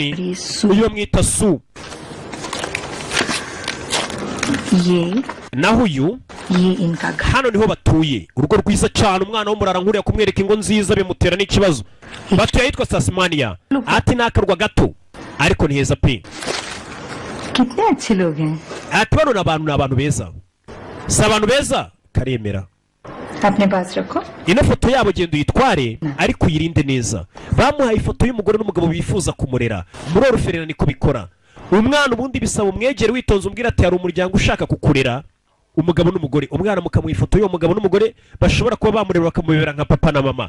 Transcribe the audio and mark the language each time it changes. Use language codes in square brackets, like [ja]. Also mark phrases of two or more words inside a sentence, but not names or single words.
[rw] Uyu bamwita Sue. Naho uyu hano niho batuye. Urugo rwiza cyane, umwana w'umurara nkuriya kumwereka ingo nziza bimutera n'ikibazo. Batuye ahitwa Tasmania. Ati nakarwa gato ariko ni heza pe. [hi] कितने अच्छे लोग हैं. [rw] Ati bano n'abantu beza. Si abantu beza karemera. [hi] अपने पास रखो. [rw] Ino foto yabo genda uyitware ariko uyirinde neza. Bamuhaye ifoto y'umugore n'umugabo bifuza kumurera. Muri oruferina niko bikora. Umwana ubundi bisaba umwegere witonze umbwira ati hari umuryango ushaka kukurera umugabo n'umugore. Umwana mukamuha ifoto y'uwo mugabo n'umugore bashobora kuba bamurera bakamubera nka papa na mama.